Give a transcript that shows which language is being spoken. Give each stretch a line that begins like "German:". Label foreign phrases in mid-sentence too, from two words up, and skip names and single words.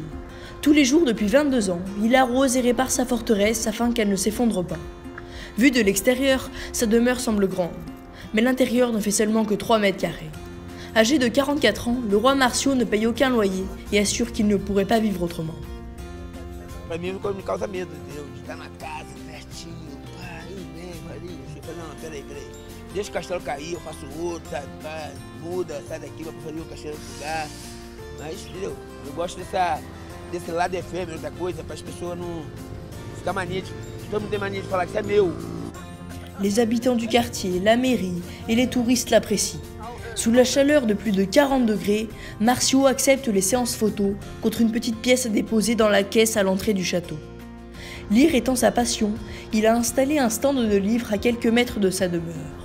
French: Tous les jours depuis 22 ans, il arrose et répare sa forteresse afin qu'elle ne s'effondre pas. Vu de l'extérieur, sa demeure semble grande, mais l'intérieur ne fait seulement que 3 mètres carrés. Âgé de 44 ans, le roi Marcio ne paye aucun loyer et assure qu'il ne pourrait pas vivre autrement.
Portuguese: Pra mim me causa medo, entendeu? De estar na casa, pertinho, pá, aí mesmo, ali. Eu falei, não, peraí. Deixa o castelo cair, eu faço outro, sabe? Pá, muda, sai daqui, vai fazer o castelo no lugar. Mas, entendeu? Eu gosto desse lado efêmero da coisa, para as pessoas não ficar mania de... Todo mundo tem mania de falar que c'est meu.
French: Les habitants du quartier, la mairie et les touristes l'apprécient. Sous la chaleur de plus de 40 degrés, Marcio accepte les séances photos contre une petite pièce à déposer dans la caisse à l'entrée du château. Lire étant sa passion, il a installé un stand de livres à quelques mètres de sa demeure.